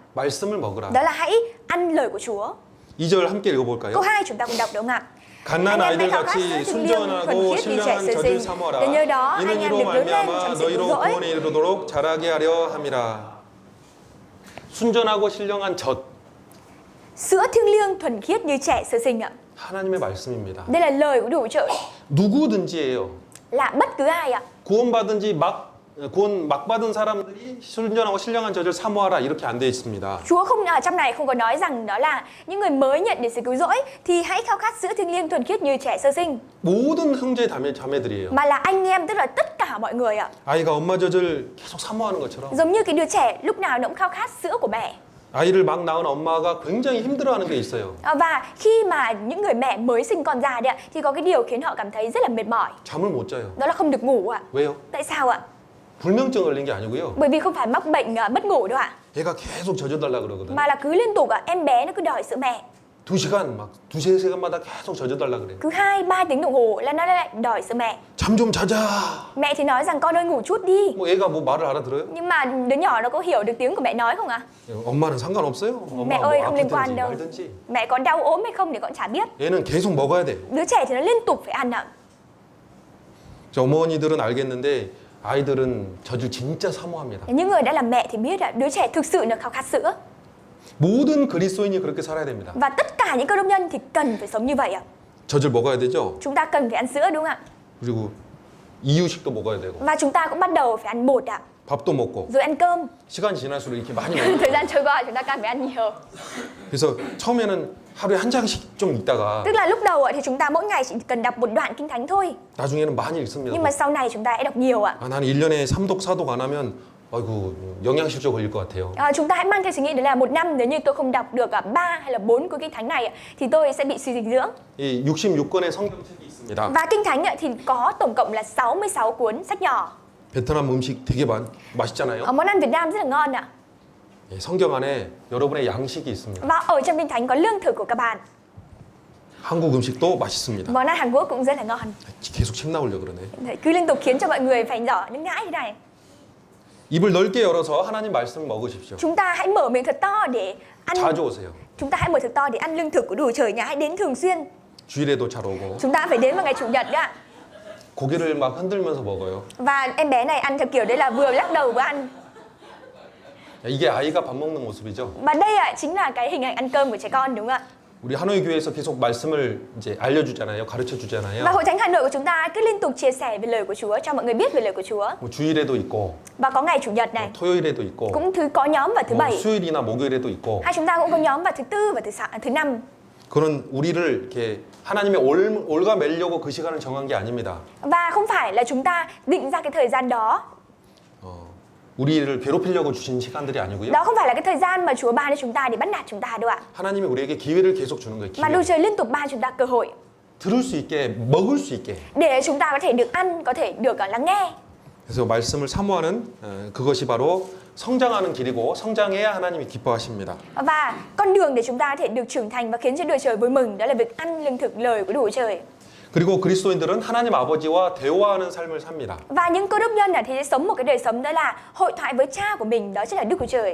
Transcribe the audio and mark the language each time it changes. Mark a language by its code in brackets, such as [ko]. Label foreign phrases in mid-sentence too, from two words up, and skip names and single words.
[ko] 말씀을 먹으라. [vi] đó là hãy ăn lời của Chúa. [ko] 2절 함께 읽어볼까요? [vi] Câu 2 chúng ta cùng đọc đúng không ạ? [ko] 갓난 [vi] Anh em hãy [ko] 아이들 [vi] khao khát [ko] 같이 [vi] sự thiêng liêng, thuần [ko] 순전하고 [vi] khiết như trẻ [ko] 신령한 [vi] sơ [ko] 젖을 [vi] sinh. [ko] 삼어라. [vi] Để nhờ đó anh [ko] 이는 [vi] em [ko] 이로 [vi] được lớn lên [ko] 말미암아 [vi] trong sự cứu [ko] 너희로 [vi] rỗi. [ko] 구원에 이르도록 자라게 하려 함이라. 순전하고 신령한 젖. [vi] Sữa thiêng liêng thuần khiết như trẻ sơ sinh ạ. [ko] 하나님의 말씀입니다. [vi] Đây là lời của Đức Chúa Trời. [ko] 누구든지예요. [vi] Là bất cứ ai ạ. [ko] 구원 막 받은 사람들이 순전하고 신령한 젖을 사모하라 이렇게 안 돼 있습니다. [vi] Chúa không ở trong này không có nói rằng đó là những người mới nhận được sự cứu rỗi thì hãy khao khát sữa thiêng liêng thuần khiết như trẻ sơ sinh, [ko] 모든 형제 자매들이에요. [vi] mà là anh em, tức là tất cả mọi người ạ. [ko] 아이가 엄마 젖을 계속 사모하는 것처럼 [vi] Giống như cái đứa trẻ lúc nào nó cũng khao khát sữa của mẹ. [ko] 아이를 막 낳은 엄마가 굉장히 힘들어하는 게 있어요. [vi] Và khi mà những người mẹ mới sinh con ra đấy ạ, thì có cái điều khiến họ cảm thấy rất là mệt mỏi. [ko] 잠을 못 자요. [vi] Đó là không được ngủ ạ. [ko] 왜요? [vi] Tại sao ạ? [ko] 불면증 걸린 게 아니고요. [vi] Bởi vì không phải mắc bệnh mất ngủ đâu ạ, [ko] 얘가 계속 젖어달라 그러거든. [vi] mà là cứ liên tục em bé nó cứ đòi sữa mẹ. [ko] 2시간 막 두세 시간마다 계속 젖어달라 그래요. [vi] Cứ 2-3 tiếng đồng hồ là nó lại đòi sữa mẹ. [ko] 잠 좀 자자. [vi] Mẹ thì nói rằng con ơi ngủ chút đi. [ko] 뭐 애가 뭐 말을 알아들어요? [vi] Nhưng mà đứa nhỏ nó có hiểu được tiếng của mẹ nói không ạ? [ko] 엄마는 상관없어요. [vi] Mẹ [ko] 엄마 [vi] ơi [ko] 뭐 [vi] không liên quan [ko] 아프든지 [vi] đâu. [ko] 말든지. [vi] Mẹ có đau ốm hay không thì con chả biết. [ko] 얘는 계속 먹어야 돼. [vi] Đứa trẻ thì nó liên tục phải ăn ạ. [ko] 어머니들은 알겠는데 아이들은 젖을 진짜 사모합니다. [vi] Những người đã làm mẹ thì biết ạ, đứa trẻ thực sự nó khao khát sữa. [ko] 모든 그리스도인이 그렇게 살아야 됩니다. [vi] Và tất cả những cơ đốc nhân thì cần phải sống như vậy ạ. [ko] 젖을 먹어야 되죠. [vi] Chúng ta cần phải ăn sữa đúng không ạ? [ko] 그리고 이유식도 먹어야 되고 [vi] Và chúng ta cũng bắt đầu phải ăn bột ạ, [ko] 밥도 먹고 [vi] rồi ăn cơm. [ko] 시간이 지날수록 이렇게 많이 먹어요. [vi] Thời gian trôi qua chúng ta càng phải ăn nhiều. [ko] 그래서 처음에는 하루에 한 장씩 좀 읽다가 [vi] Tức là lúc đầu thì chúng ta mỗi ngày chỉ cần đọc một đoạn kinh thánh thôi. [ko] 나중에는 많이 읽습니다. [vi] Nhưng mà sau này chúng ta sẽ đọc nhiều ạ. [ko] 아, 나는 1년에 3독 4독 안 하면 아이고 영양실조 걸릴 것 같아요. [vi] Chúng ta hãy mang theo suy nghĩ đấy là một năm nếu như tôi không đọc được 3 hay là 4 cuốn kinh thánh này thì tôi sẽ bị suy dinh dưỡng. [ko] 이 66권의 성경책이 있습니다. [vi] Và kinh thánh thì có tổng cộng là 66 cuốn sách nhỏ. [ko] 베트남 음식 되게 맛있잖아요. [vi] Món ăn Việt Nam rất là ngon ạ. [ko] 예, 성경 안에 여러분의 양식이 있습니다. [vi] Và ở trong kinh thánh có lương thực của các bạn. [ko] 한국 음식도 맛있습니다. [vi] Món ăn Hàn Quốc cũng rất là ngon. [ko] 계속 침 나오려 그러네. [vi] Đấy, cứ liên tục khiến cho mọi người phải giỏ những ngãi thế này. [ko] 입을 넓게 열어서 하나님 말씀을 먹으십시오. [vi] Chúng ta hãy mở miệng thật to để ăn. [ko] 자주 오세요. [vi] Chúng ta hãy mở thật to để ăn lương thực của Đức Chúa Trời nhà, hãy đến thường xuyên. [ko] 주일에도 잘 오고 [vi] Chúng ta phải đến vào ngày chủ nhật đó ạ. [ko] 고개를 막 흔들면서 먹어요. [vi] Và em bé này ăn theo kiểu đấy là vừa lắc đầu vừa ăn. [ko] 이게 아이가 밥 먹는 모습이죠. [vi] Và đây chính là cái hình ảnh ăn cơm của trẻ con đúng không ạ? [ko] 우리 하노이 교회에서 계속 말씀을 이제 알려주잖아요, 가르쳐 주잖아요. [vi] Và Hội Thánh Hà Nội của chúng ta cứ liên tục chia sẻ về lời của Chúa, cho mọi người biết về lời của Chúa. [ko] 뭐 주일에도 있고, [vi] Và có ngày Chủ nhật này, [ko] 토요일에도 있고, [vi] cũng có nhóm vào thứ [ko] 뭐 [vi] bảy. [ko] 수요일이나 목요일에도 있고. [vi] Hay chúng ta cũng có nhóm vào thứ tư và thứ năm. [ko] 그런 우리를 이렇게 하나님의 올가 매려고 그 시간을 정한 게 아닙니다. [vi] Và không phải là chúng ta định ra cái thời gian đó. [ko] 우리를 괴롭히려고 주신 시간들이 아니고요. [vi] Đó không phải là cái thời gian mà Chúa ban cho chúng ta để bắt nạt chúng ta đâu ạ. [ko] 하나님이 우리에게 기회를 계속 주는 거예요. [vi] Mà [ko] 기회. [vi] Đức Trời liên tục ban chúng ta cơ hội [ko] 들을 수 있게, 먹을 수 있게. [vi] để chúng ta có thể được ăn, có thể được lắng nghe. [ko] 그래서 말씀을 사모하는 그것이 바로 성장하는 길이고 성장해야 하나님이 기뻐하십니다. [vi] Và con đường để chúng ta có thể được trưởng thành và khiến cho Đức Trời vui mừng đó là việc ăn lương thực lời của Đức Trời. [ko] 그리고 그리스도인들은 하나님 아버지와 대화하는 삶을 삽니다. [vi] Và những cơ đốc nhân thì sẽ sống một cái đời sống đó là hội thoại với cha của mình, đó chính là Đức Chúa Trời.